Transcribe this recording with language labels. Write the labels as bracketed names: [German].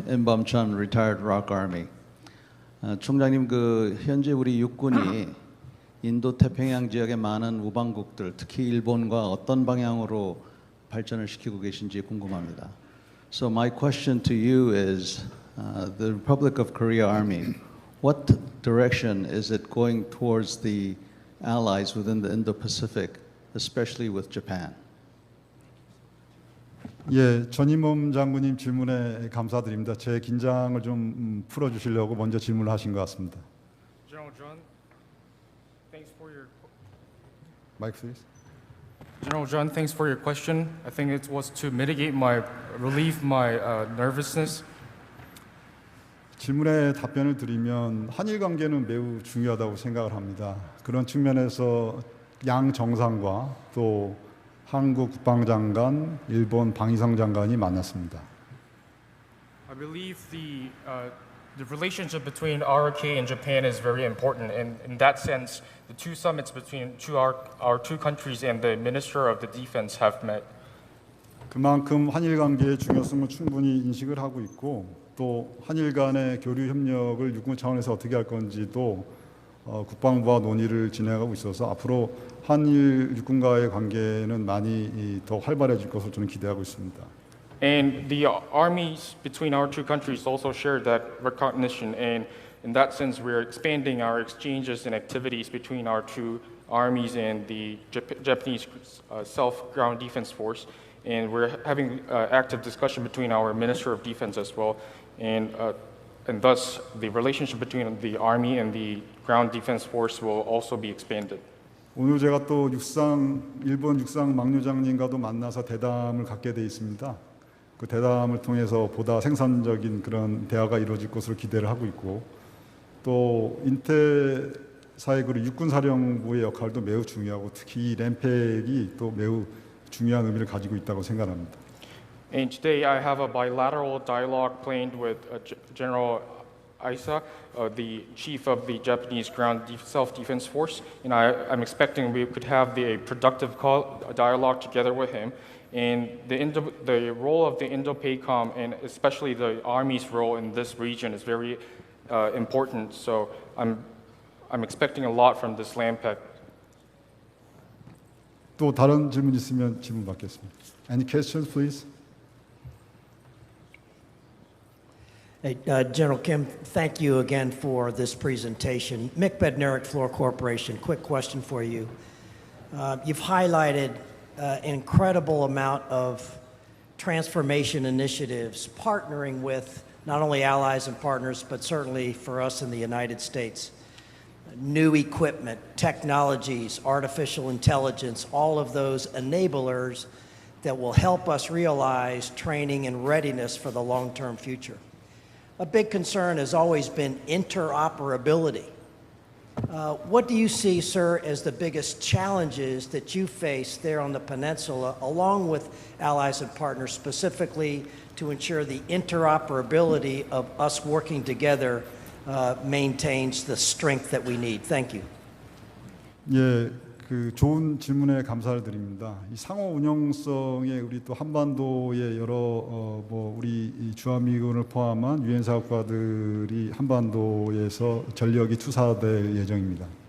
[English] 인범 전 retired ROK Army. [Korean] 총장님 현재 우리 육군이 인도 태평양 지역의 많은 우방국들, 특히 일본과 어떤 방향으로 발전을 시키고 계신지 궁금합니다. [English] So my question to you is, the Republic of Korea Army, what direction is it going towards the allies within the Indo-Pacific, especially with Japan? [Korean] 예, 전임범 장군님 질문에 감사드립니다. 제 긴장을 좀 풀어주시려고 먼저 질문을 하신 것 같습니다. [English] General John, thanks for your Mike, please. General John, thanks for your question. I think it was to relieve my nervousness. [Korean] 질문에 답변을 드리면 한일 관계는 매우 중요하다고 생각을 합니다. 그런 측면에서 양 정상과 또 한국 국방장관, 일본 방위상 장관이 만났습니다. [English] I believe the relationship between ROK and Japan is very important, and in that sense, the two summits between our two countries and the Minister of the Defense have met. [Korean] 그만큼 한일 관계의 중요성을 충분히 인식을 하고 있고, 또 한일 간의 교류 협력을 육군 차원에서 어떻게 할 건지도 국방부와 논의를 진행하고 있어서 앞으로 한일 육군과의 관계는 많이 더 활발해질 것으로 저는 기대하고 있습니다. [English] And the armies between our two countries also share that recognition, and in that sense, we're expanding our exchanges and activities between our two armies and the Japanese self-ground defense force, and we're having active discussion between our Minister of Defense as well, and thus the relationship between the army and the ground defense force will also be expanded. [Korean] 오늘 제가 또 일본 육상 막류장님과도 만나서 대담을 갖게 돼 있습니다. 그 대담을 통해서 보다 생산적인 그런 대화가 이루어질 것으로 기대를 하고 있고, 또 인태사의 그 육군사령부의 역할도 매우 중요하고, 특히 이 랜팩이 또 매우 중요한 의미를 가지고 있다고 생각합니다. [English] And today I have a bilateral dialogue planned with General Aisa, the chief of the Japanese Ground Self-Defense Force, and I'm expecting we could have a productive dialogue together with him. And the role of the Indo-PACOM, and especially the Army's role in this region, is very important. So I'm expecting a lot from this LANPAC. [Korean] 또 다른 질문 있으면 질문 받겠습니다. [English] Any questions, please? Hey, General Kim, thank you again for this presentation. Mick Bednarik, Floor Corporation, quick question for you. You've highlighted an incredible amount of transformation initiatives, partnering with not only allies and partners, but certainly for us in the United States. New equipment, technologies, artificial intelligence, all of those enablers that will help us realize training and readiness for the long-term future. A big concern has always been interoperability. What do you see, sir, as the biggest challenges that you face there on the peninsula, along with allies and partners, specifically to ensure the interoperability of us working together maintains the strength that we need? Thank you. [Korean] 예, 그 좋은 질문에 감사를 드립니다. 이 상호 운용성에 우리 또 한반도의 여러 우리 이 주한미군을 포함한 유엔 사업가들이 한반도에서 전력이 투사될 예정입니다.